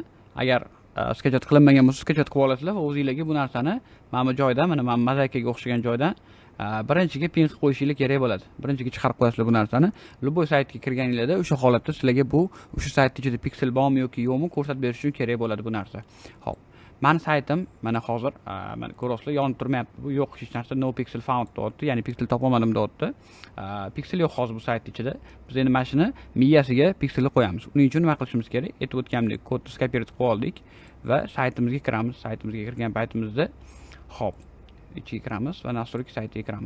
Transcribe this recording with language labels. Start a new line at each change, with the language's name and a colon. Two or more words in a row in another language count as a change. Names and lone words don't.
Uzbek: Agar sketchat qilinmagan bo'lsa, sketchat qilib olasizlar va o'zingizlarga bu narsani mana bu joyda, mana men mozaikaga o'xshagan joydan birinchiga pin qilib qo'yishingiz kerak bo'ladi. Birinchiga chiqarib qo'yasizlar bu narsani. Любой saytga kirganingizda o'sha holatda sizlarga bu o'sha sayt ichida piksel bormi yoki yo'qmi ko'rsatib berish uchun kerak bo'ladi bu narsa. Xo'p. Mani saytim mana hozir mana ko'rasizlar, yonib turmayapti. Bu yo'q hech narsa,
English: no pixel found
Uzbek: deyapti, ya'ni piksel topolmadim deyapti. Piksel yo'q hozir bu sayt ichida. Biz endi mana shuni miyasiga pikselni qo'yamiz. Uning uchun nima qilishimiz kerak? Aytib o'tganimdek kodni kopirayot qilib oldik va saytimizga kiramiz. Saytimizga kirgan paytimizda hop, ichiga kiramiz va настройки saytiga kiramiz.